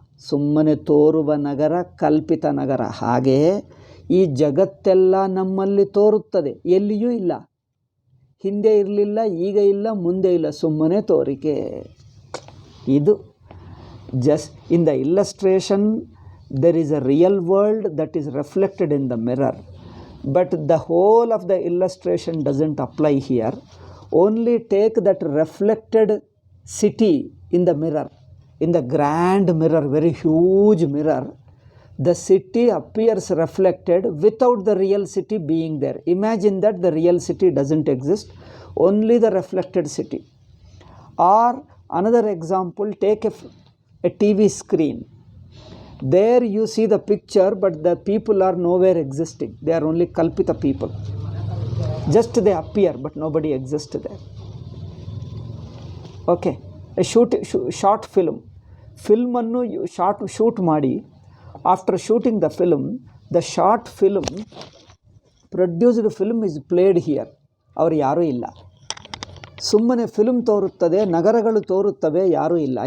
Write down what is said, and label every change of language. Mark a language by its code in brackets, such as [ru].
[kn] ಸುಮ್ಮನೆ ತೋರುವ ನಗರ ಕಲ್ಪಿತ ನಗರ. ಹಾಗೆ ಈ ಜಗತ್ತೆಲ್ಲ ನಮ್ಮಲ್ಲಿ ತೋರುತ್ತದೆ, ಎಲ್ಲಿಯೂ ಇಲ್ಲ. ಹಿಂದೆ ಇರಲಿಲ್ಲ, ಈಗ ಇಲ್ಲ, ಮುಂದೆ ಇಲ್ಲ, ಸುಮ್ಮನೆ ತೋರಿಕೆ. ಇದು [en] just in the illustration there is a real world that is reflected in the mirror, but the whole of the illustration doesn't apply here. Only take that reflected city in the mirror, in the grand mirror, very huge mirror. The city appears reflected without the real city being there. Imagine that the real city doesn't exist, only the reflected city. Or Another example, take a TV screen. There you see the picture, but the people are nowhere existing. They are only kalpita people. Just they appear, but nobody exists there. Okay, a short film. [kn] ಫಿಲ್ಮನ್ನು shoot ಮಾಡಿ, [en] After shooting the film, the short film, produced film is played here. [kn] ಅವರು ಯಾರೂ ಇಲ್ಲ. ಸುಮ್ಮನೆ film ತೋರುತ್ತದೆ, ನಗರಗಳು ತೋರುತ್ತವೆ, ಯಾರೂ ಇಲ್ಲ.